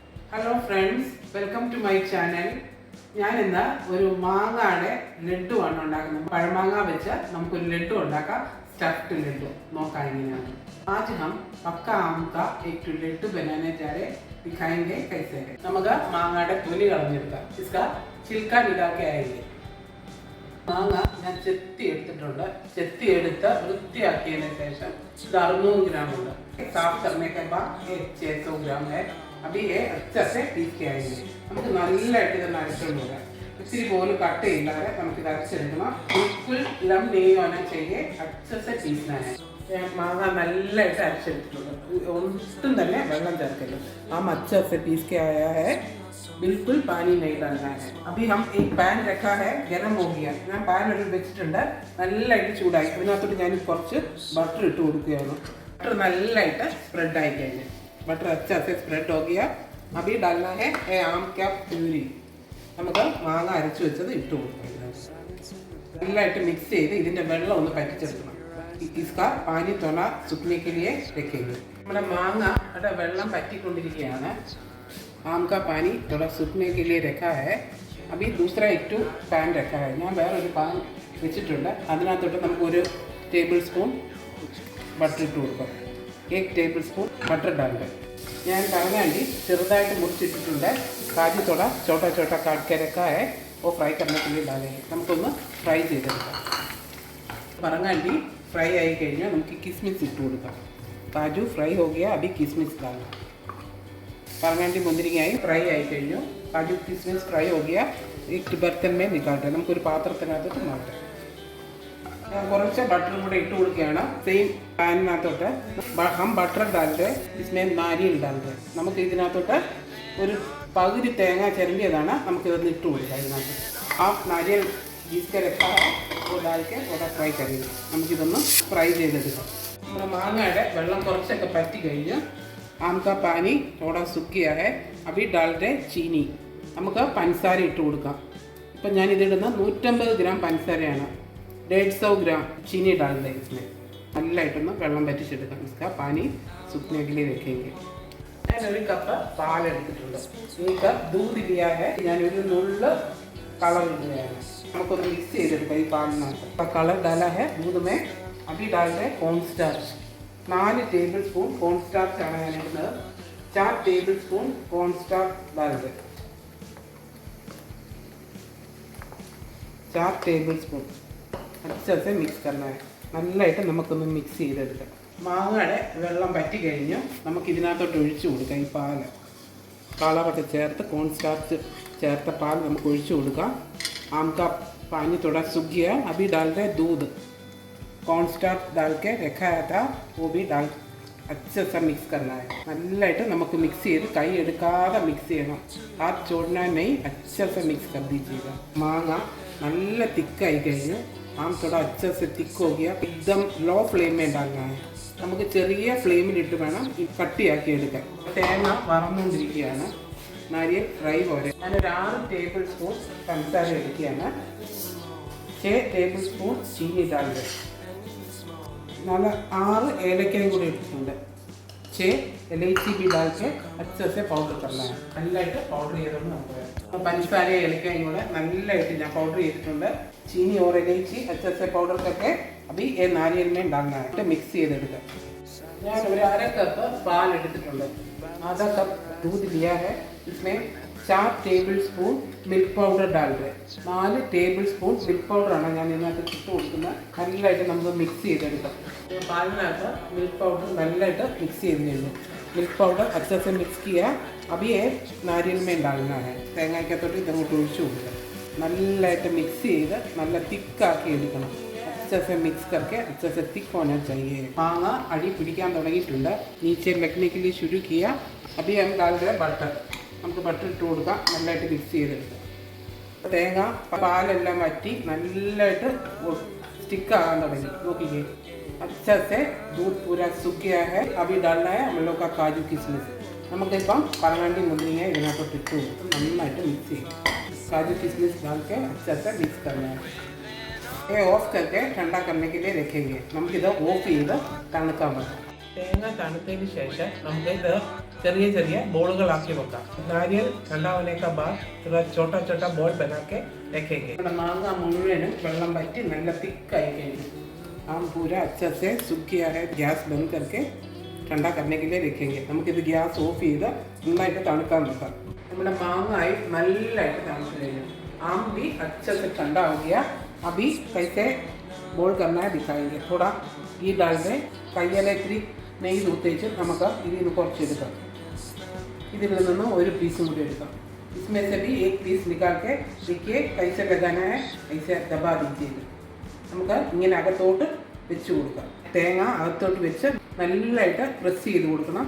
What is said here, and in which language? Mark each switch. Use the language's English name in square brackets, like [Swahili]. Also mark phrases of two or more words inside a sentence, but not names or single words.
[English] Hello friends, welcome to my channel. [Malayalam] ഞാൻ ഇന്ന് ഒരു മാങ്ങയുടെ ലഡു ആണ് ഉണ്ടാക്കുന്നത്. പഴമാങ്ങ വെച്ച് നമുക്കൊരു ലഡു ഉണ്ടാക്കാം, സ്റ്റഫ്ഡ് ലഡു. നോക്കാം എങ്ങനെയാണ്. [Hindi] आज हम पक्का आम का एक लड्डू बनाने जा रहे, दिखाएंगे कैसे है. [Malayalam] നമുക്ക് മാങ്ങയുടെ തൊലി കളഞ്ഞെടുക്കാം. [Hindi] इसका छिलका निकाल के आएंगे. [Malayalam] മാങ്ങ ഞാൻ ചെത്തി എടുത്തിട്ടുണ്ട്. ചെത്തി എടുത്ത് വൃത്തിയാക്കിയതിന് ശേഷം ഇത് 600 ഗ്രാം ഉണ്ട്. [Hindi] साफ करने के बाद 600 ग्राम है. अभी ये अच्छे से पीस के आएंगे. [Malayalam] നമുക്ക് നല്ലതായിട്ട് ഇത് അരച്ചുകൊണ്ട് വരാം. ഇത്തിരി പോലും കട്ടയില്ലാതെ നമുക്കിത് അരച്ചെടുക്കണം. [Hindi] बिल्कुल लम नहीं होना चाहिए, अच्छे से पीसना है. [Malayalam] മാങ്ങ നല്ലതായിട്ട് അരച്ചെടുത്തിട്ടുണ്ട്. ഒട്ടും തന്നെ വെള്ളം ചേർക്കരുത്. [Hindi] हम अच्छे से पीस के आया है, बिल्कुल पानी नहीं डालना है. अभी हम एक पैन रखा है, गरम हो गया. [Malayalam] ഞാൻ പാൻ ഒരു വെച്ചിട്ടുണ്ട്, നല്ലതായിട്ട് ചൂടായി. അതിനകത്തോട്ട് ഞാൻ കുറച്ച് ബട്ടർ ഇട്ട് കൊടുക്കുകയാണ്. बटर നല്ലതായിട്ട് സ്പ്രെഡ് ആയി കഴിഞ്ഞു. [Hindi] बटर अच्छा से स्प्रेड हो गया. अभी डालना है आम का प्यूरी. [Malayalam] നമുക്ക് മാങ്ങ അരച്ചു വെച്ചത് ഇട്ട് കൊടുക്കാം. നല്ലതായിട്ട് മിക്സ് ചെയ്ത് ഇതിൻ്റെ വെള്ളം ഒന്ന് പറ്റിച്ചെടുക്കണം. [Hindi] इसका पानी थोड़ा सूखने के लिए रखेंगे. [Malayalam] നമ്മുടെ മാങ്ങയുടെ വെള്ളം പറ്റിക്കൊണ്ടിരിക്കുകയാണ്. [Hindi] आम का पानी थोड़ा सूखने के लिए रखा है. अभी दूसरा एक पैन रखा है. [Malayalam] ഞാൻ വേറൊരു പാൻ വെച്ചിട്ടുണ്ട്. അതിനകത്തോട്ട് നമുക്കൊരു [English] table spoon butter [Malayalam] ഇട്ട് കൊടുക്കാം. [English] 1 table spoon butter डालते. [Malayalam] ഞാൻ പറങ്ങാണ്ടി ചെറുതായിട്ട് മുറിച്ചിട്ടിട്ടുണ്ട്. [Hindi] കാജു थोड़ा छोटा छोटा काट के रखा है, वो फ्राई करने के लिए डालेंगे. [Malayalam] നമുക്കൊന്ന് ഫ്രൈ ചെയ്തെടുക്കാം. പറങ്ങാണ്ടി ഫ്രൈ ആയി കഴിഞ്ഞാൽ നമുക്ക് കിസ്മിസ് ഇട്ട് കൊടുക്കാം. [Hindi] काजू फ्राई हो गया, अभी किशमिश डालना. [Malayalam] പറങ്ങാണ്ടി മുന്തിരിങ്ങയായി ഫ്രൈ ആയി കഴിഞ്ഞു. [Hindi] काजू किशमिश फ्राई हो गया, एक बर्तन में निकालते. [Malayalam] നമുക്കൊരു പാത്രത്തിനകത്തോട്ട് മാറ്റാം. ഞാൻ കുറച്ച് ബട്ടറും കൂടെ ഇട്ട് കൊടുക്കുകയാണ്. സെയിം പാനിനകത്തോട്ട് [Hindi] हम बटर डालते, इसमें नारियल डालते. [Malayalam] നമുക്ക് ഇതിനകത്തോട്ട് ഒരു പകുതി തേങ്ങ ചിരണ്ടിയതാണ്. നമുക്കിതൊന്ന് ഇട്ട് കൊടുക്കാം. ഇതിനകത്ത് ആ [Hindi] നാരിയൽ जिसके रखा है वो डाल के थोड़ा फ्राई करेंगे. [Malayalam] നമുക്കിതൊന്ന് ഫ്രൈ ചെയ്തെടുക്കാം. നമ്മുടെ മാങ്ങയുടെ വെള്ളം കുറച്ചൊക്കെ പറ്റി കഴിഞ്ഞ് [Hindi] आम का पानी थोड़ा सूख गया है, अभी डालते चीनी. [Malayalam] നമുക്ക് പഞ്ചസാര ഇട്ട് കൊടുക്കാം. ഇപ്പം ഞാനിതിടുന്ന 150 ഗ്രാം പഞ്ചസാരയാണ്. [Hindi] 150 ഗ്രാം चीनी डालते इसमें. [Malayalam] നല്ലതായിട്ടൊന്ന് വെള്ളം പറ്റിച്ചെടുക്കാം. [Hindi] इसका पानी सूखने के लिए रखेंगे. [Malayalam] ഞാനൊരു കപ്പ് പാലെടുത്തിട്ടുണ്ട്. [Hindi] ई कप दूध लिया है. [Malayalam] ഞാനൊരു നുള്ള കളർ ഇടുകയാണ്. നമുക്കൊന്ന് മിക്സ് ചെയ്തെടുക്കാം. ഈ പാലിനകത്ത് കളർ [Hindi] डाला है दूध में. अभी डालते [English] corn starch. [Malayalam] 4 [English] table spoon corn starch [Malayalam] ആണ് ഞാൻ ഇടുന്നത്. [English] 4 table spoon corn starch डालते. [Hindi] 4 [English] table spoon [Hindi] अच्छे से मिक्स करना है. [Malayalam] നല്ലതായിട്ട് നമുക്കൊന്ന് മിക്സ് ചെയ്തെടുക്കാം. മാങ്ങയുടെ വെള്ളം പറ്റി കഴിഞ്ഞ് നമുക്ക് ഇതിനകത്തോട്ട് ഒഴിച്ചു കൊടുക്കാം. ഈ പാല് കളറൊക്കെ ചേർത്ത് [English] corn starch [Malayalam] ചേർത്ത പാൽ നമുക്ക് ഒഴിച്ചു കൊടുക്കാം. [Hindi] आम का पानी थोड़ा सूख गया, अभी डाल रहे दूध. [English] corn starch [Hindi] डाल के रखा था, वो भी डाल अच्छे से मिक्स करना है. [Malayalam] നല്ലതായിട്ട് നമുക്ക് മിക്സ് ചെയ്ത് കൈ എടുക്കാതെ മിക്സ് ചെയ്യണം. [Hindi] हाथ छोड़ना नहीं, अच्छे से मिक्स कर दीजिएगा. [Malayalam] മാങ്ങ നല്ല തിക്കായി കഴിഞ്ഞു. [Hindi] आम थोड़ा अच्छे से थिक हो गया, एकदम [English] low flame [Hindi] में डालना है. [Malayalam] നമുക്ക് ചെറിയ ഫ്ലെയിമിലിട്ട് വേണം കട്ടിയാക്കി എടുക്കാൻ. തേങ്ങ വറന്നുകൊണ്ടിരിക്കുകയാണ്. നാരിയൽ ഫ്രൈ പോലെ ഞാനൊരു 6 [English] table spoon [Malayalam] പഞ്ചസാര എടുക്കുകയാണ്. 6 [English] table spoon [Hindi] चीनी डालते. [Malayalam] നല്ല 6 ഏലക്കയും കൂടി ഇട്ടിട്ടുണ്ട്. [Hindi] 6 इलायची भी डाल के अच्छे से पाउडर करना है. [Malayalam] നല്ലതായിട്ട് പൗഡർ ചെയ്തുകൊണ്ട് നമുക്ക് വേണം. പഞ്ചസാര ഏലക്കയും കൂടെ നല്ലതായിട്ട് ഞാൻ പൗഡർ ചെയ്തിട്ടുണ്ട്. [Hindi] चीनी और इलायची अच्छे से पाउडर करके अभी ये नारियल में डालना है. [Malayalam] मिक्स ചെയ്തെടുക്കാം. ഞാൻ ഒരു 1/2 കപ്പ് പാൽ എടുത്തിട്ടുണ്ട്. [Hindi] आधा कप दूध लिया है, इसमें 4 [English] table spoon milk powder [Hindi] डालते. [Malayalam] 4 [English] table spoon milk [Malayalam] പൗഡറാണ് ഞാൻ ഇതിനകത്ത് ഇട്ട് കൊടുക്കുന്നത്. നല്ലതായിട്ട് നമുക്ക് മിക്സ് ചെയ്തെടുക്കാം. പാലിനകത്ത് [English] milk powder [Malayalam] നല്ലതായിട്ട് മിക്സ് ചെയ്ത് കഴിഞ്ഞു. [English] milk powder [Hindi] अच्छे से मिक्स किया, अभी ये नारियल में डालना है. [Malayalam] തേങ്ങയ്ക്കകത്തോട്ട് ഇതങ്ങോട്ട് ഒഴിച്ചു കൊടുക്കുക. നല്ലതായിട്ട് മിക്സ് ചെയ്ത് നല്ല തിക്കാക്കി എടുക്കണം. [Hindi] अच्छे से मिक्स करके अच्छे से थिक होना चाहिए. [Malayalam] മാങ്ങ അടി പിടിക്കാൻ തുടങ്ങിയിട്ടുണ്ട്. [Hindi] नीचे लगने के लिए शुरू किया. अभी हम डाल रहे बटर. [Malayalam] നമുക്ക് ബട്ടർ ഇട്ട് കൊടുക്കാം. നല്ലതായിട്ട് മിക്സ് ചെയ്തെടുക്കാം. തേങ്ങ പാലെല്ലാം വറ്റി നല്ലതായിട്ട് സ്റ്റിക്കാകാൻ തുടങ്ങി. നോക്കിക്കേ, [Hindi] अच्छे से दूध पूरा सूख गया है. अभी डालना है हम लोग का काजू किशमिश. [Malayalam] നമുക്കിപ്പം പറങ്ങാണ്ടി മുന്തിരിങ്ങ ഇതിനകത്തോട്ട് ഇട്ട് കൊടുത്ത് നന്നായിട്ട് മിക്സ് ചെയ്യും. [Hindi] काजू किशमिश डाल के अच्छे से मिक्स करना है. ये ऑफ करके ठंडा करने के लिए रखेंगे. [Malayalam] നമുക്കിത് ഓഫ് ചെയ്ത് തണുക്കാൻ പറ്റും. തേങ്ങ തണുത്തതിന് ശേഷം നമുക്ക് ഇത് ചെറിയ ചെറിയ ബോളുകളാക്കി വെക്കാം. [Hindi] नारियल ठंडा होने का बाद थोड़ा छोटा छोटा बॉल बना के रखेंगे. [Malayalam] मांगा मुഴുവനും വെള്ളം വറ്റി നല്ല തിക്കായി കഴിഞ്ഞു. [Hindi] आम पूरा अच्छा से सूख गया है. गैस बंद करके ठंडा करने के लिए रखेंगे. [Malayalam] നമുക്കിത് ഗ്യാസ് ഓഫ് ചെയ്ത് നന്നായിട്ട് തണുക്കാൻ വെക്കാം. നമ്മുടെ മാങ്ങായി നല്ലതായിട്ട് തണുത്ത് കഴിഞ്ഞു. [Hindi] आम भी अच्छे से ठंडा हो गया. अभी कैसे ബോൾ करना है दिखाएंगे. थोड़ा घी डाल दें. [Malayalam] കയ്യിലെ ഇത്തിരി നെയ്യ് തൂത്തേച്ച് നമുക്ക് ഇതിൽ നിന്ന് കുറച്ചെടുക്കാം. ഇതിൽ നിന്ന് ഒരു പീസും കൂടി എടുക്കാം. [Hindi] इसमें से भी एक पीस निकाल के देखिए कैसे लगाना है. ऐसे दबा दीजिएगा. [Malayalam] നമുക്ക് ഇങ്ങനെ അകത്തോട്ട് വെച്ച് കൊടുക്കാം. തേങ്ങ അകത്തോട്ട് വെച്ച് നല്ലതായിട്ട് പ്രസ് ചെയ്ത് കൊടുക്കണം.